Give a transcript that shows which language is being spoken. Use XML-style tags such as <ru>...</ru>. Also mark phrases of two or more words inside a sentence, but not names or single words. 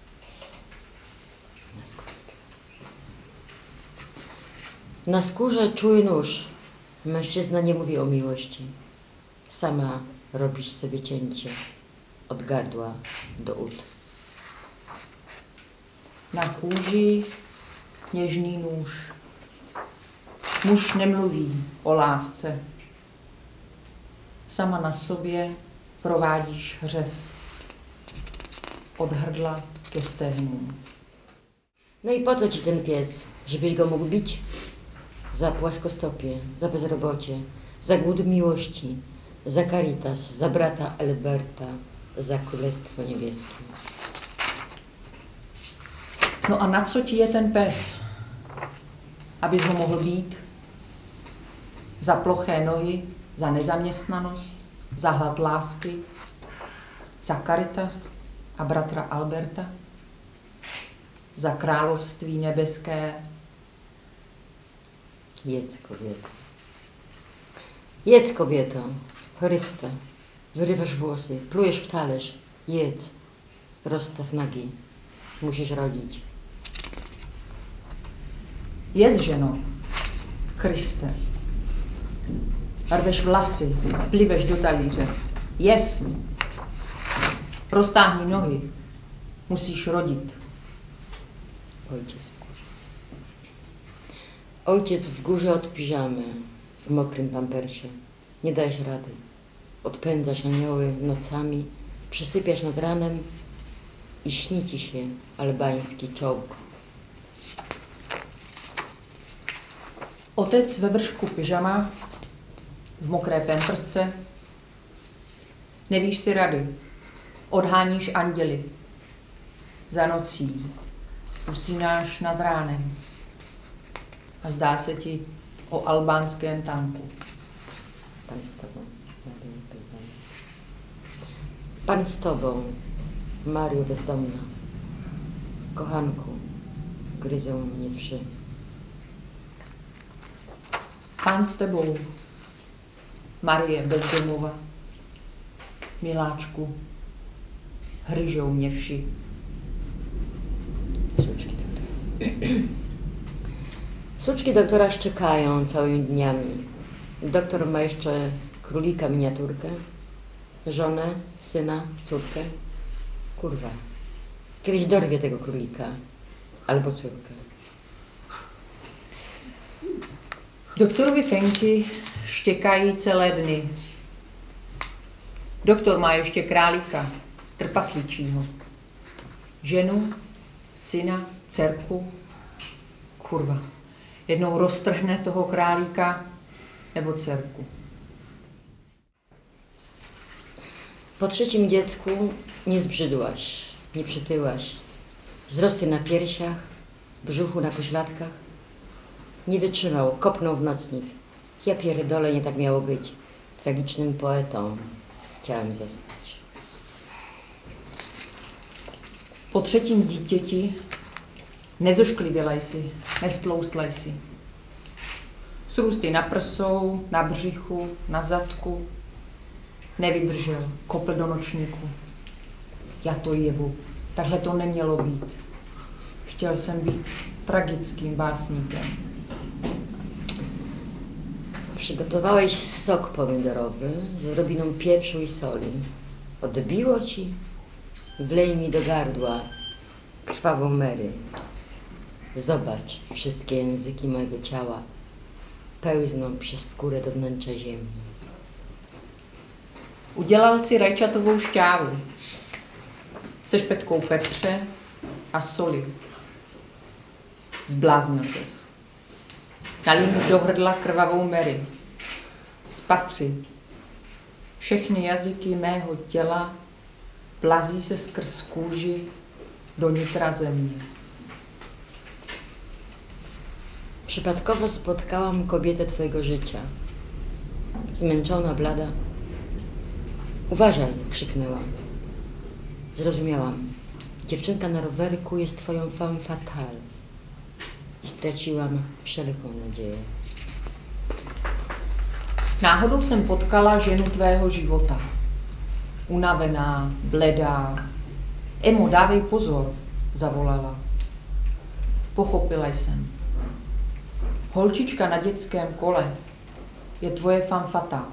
<pl>Na skórze czuły nóż. Mężczyzna nie mówi o miłości. Sama robisz sobie cięcie od gardła do ud.</pl> <cs>Na kůži něžný nůž. Muž nemluví o lásce. Sama na sobě provádíš řez. Od hrdla ke stehnům.</cs> <pl>No i po co ci ten pies? Żebyś go mógł bić? Za płaskostopie, za bezrobocie, za głód miłości, za Caritas, za brata Alberta, za Królestwo Niebieskie.</pl> <cs>No a na co ti je ten pes? Abys ho mohl být? Za ploché nohy, za nezaměstnanost, za hlad lásky, za Caritas a bratra Alberta, za království nebeské.</cs> <pl>Jedz, kobieto. Jedz, kobieto. Chryste. Wyrywasz włosy, plujesz w talerz. Jedz. Rozstaw nogi. Musisz rodzić.</pl> <cs>Jedz, ženo. Chryste. rveš vlasy, pliveš do talíře. Jes. Roztáhni nohy. Musíš rodit.</cs> <pl>Ojciec w górze od piżamy, w mokrym pampersie. Nie dajesz rady. Odpędzasz anioły nocami, przysypiasz nad ranem i śni ci się albański czołg.</pl> <cs>Otec ve vršku pyžama, v mokré pampersce. Nevíš si rady. Odháníš anděly. Za nocí. Usínáš nad ránem. A zdá se ti o albánském tanku.</cs> <pl>Pan z tobą, Mario bezdomna. Pan z tobą, Mario bezdomna. Kochanku, gryzą mnie wszy.</pl> <cs>Pán s tebou, Marie bezdomova. Miláčku, hryžou mě vši.</cs> <pl>Suczki doktora. Suczki doktora szczekają całymi dniami. Doktor ma jeszcze królika miniaturkę, żonę, syna, córkę. Kurwa, kiedyś dorwie tego królika albo córkę.</pl> <cs>Doktorovi Fenky štěkají celé dny. Doktor má ještě králíka, trpasličího. Ženu, syna, dcerku. Kurva. Jednou roztrhne toho králíka nebo dcerku.</cs> <pl>Po trzecim dziecku nie zbrzydłaś, nie przytyłaś. Wzrosty na piersiach, brzuchu na pośladkach. Nie wytrzymał, kopnął w nocnik. Ja pierdolę, nie tak miało być. Tragicznym poetą chciałem zostać.</pl> <cs>Po třetím dítěti nezošklivělej si, nestloustlej si. Srůsty na prsou, na břichu, na zadku. Nevydržel, kopl do nočníku. Já to jebu, takhle to nemělo být. Chtěl jsem být tragickým básníkem.</cs> <pl>Przygotowałeś sok pomidorowy z odrobiną pieprzu i soli. Odbiło ci? Wlej mi do gardła krwawą Mary. Zobacz, wszystkie języki mojego ciała pełzną przez skórę do wnętrza ziemi.</pl> <cs>Udělal si rajčatovou šťávu se špetkou pepře a soli. Zbláznil ses. Nalij mi do hrdla krvavou Mary. Spatři. Všechny jazyky mého těla plazí se skrz kůži do nitra země.</cs> <pl>Przypadkowo spotkałam kobietę twojego życia. Zmęczona, blada. Uważaj, krzyknęła. Zrozumiałam. Dziewczynka na rowerku jest twoją</pl> <fr>femme fatale.</fr> <pl>I straciłam wszelką nadzieję.</pl> <cs>Náhodou jsem potkala ženu tvého života. Unavená, bledá. Emo, dávej pozor, zavolala. Pochopila jsem. Holčička na dětském kole je tvoje</cs> <fr>femme fatale.</fr>